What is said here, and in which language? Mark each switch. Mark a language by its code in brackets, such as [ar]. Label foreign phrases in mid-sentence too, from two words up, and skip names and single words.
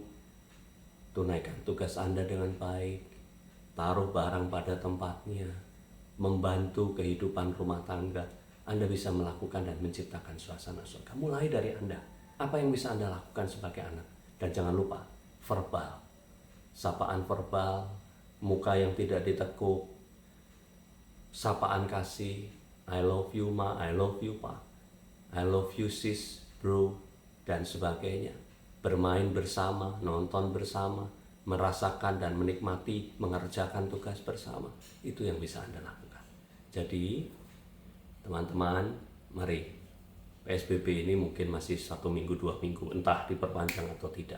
[id] Tunaikan tugas Anda dengan baik, taruh barang pada tempatnya, membantu kehidupan rumah tangga. Anda bisa melakukan dan menciptakan suasana surga. Mulai dari Anda. Apa yang bisa Anda lakukan sebagai anak? Dan jangan lupa, verbal. Sapaan verbal, muka yang tidak ditekuk, sapaan kasih, [en] I love you ma, I love you pa, I love you sis, bro, [id] dan sebagainya. Bermain bersama, nonton bersama, merasakan dan menikmati, mengerjakan tugas bersama. Itu yang bisa Anda lakukan. Jadi, teman-teman, mari. PSBB ini mungkin masih 1 minggu, 2 minggu, entah diperpanjang atau tidak.